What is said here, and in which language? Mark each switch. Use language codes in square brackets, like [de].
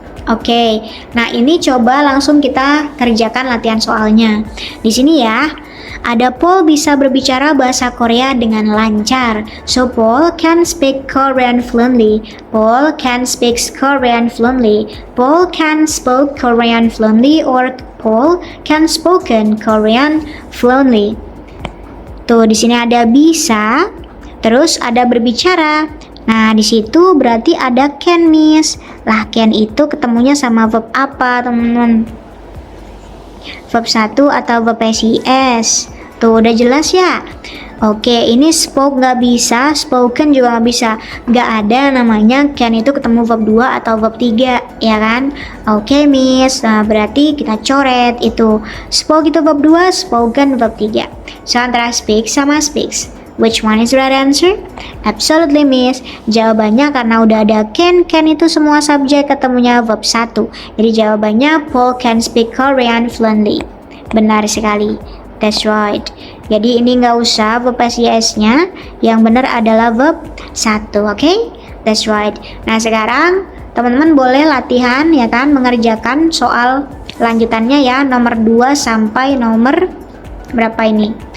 [id] Oke, nah ini coba langsung kita kerjakan latihan soalnya. Di sini ya, ada Paul bisa berbicara bahasa Korea dengan lancar. [en] So Paul can speak Korean fluently. Paul can speak Korean fluently. Paul can speak Korean fluently, or Paul can spoken Korean fluently. [id] Tuh di sini ada bisa, terus ada berbicara. Nah, di situ berarti ada can, Miss. Lah, can itu ketemunya sama verb apa, teman-teman? Verb 1 atau verb SIS. Tuh, udah jelas ya? Oke, ini spoke nggak bisa, spoken juga nggak bisa. Nggak ada namanya can itu ketemu verb 2 atau verb 3, ya kan? Oke, Miss. Nah, berarti kita coret itu. Spoke itu verb 2, spoken verb 3. [en] So, antara speak sama speaks. Which one is the right answer? Absolutely, Miss. [id] Jawabannya karena udah ada can itu semua subjek ketemunya verb 1. Jadi jawabannya [en] Paul can speak Korean fluently. [id] Benar sekali. [en] That's right. [id] Jadi ini nggak usah verb SIS-nya, yang benar adalah verb 1, oke? [en] That's right. [id] Nah sekarang teman-teman boleh latihan ya kan, mengerjakan soal lanjutannya ya, nomor 2 sampai nomor berapa ini?